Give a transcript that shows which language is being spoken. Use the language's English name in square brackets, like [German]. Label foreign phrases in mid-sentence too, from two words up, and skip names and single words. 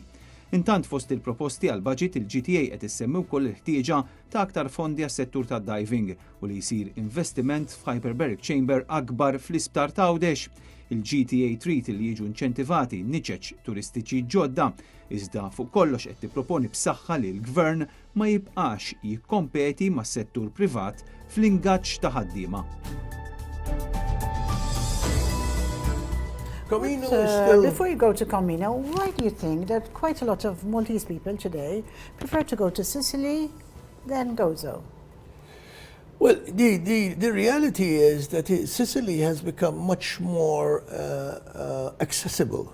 [Maltese] Intant fost il-proposti għal budget il-GTA qed issemmi wkoll il-ħtieġa ta' aktar fondi għas-settur tad-diving u li jsir investiment f' [English] Hyperbaric Chamber [Maltese] akbar fl-isptar ta' Għawdex. Il-GTA trid li jiġu inċentivati niċeċ turistiċi ġodda, iżda fuq kollox qed tipproponi b'saħħa li l-Gvern ma jibqax jikkompeti mas-settur privat fl-ingaġġ ta' ħaddiema. [English] Before you go to Comino, why do you think that quite a lot of Maltese people today prefer to go to Sicily than Gozo? Well, the reality is that Sicily has become much more accessible.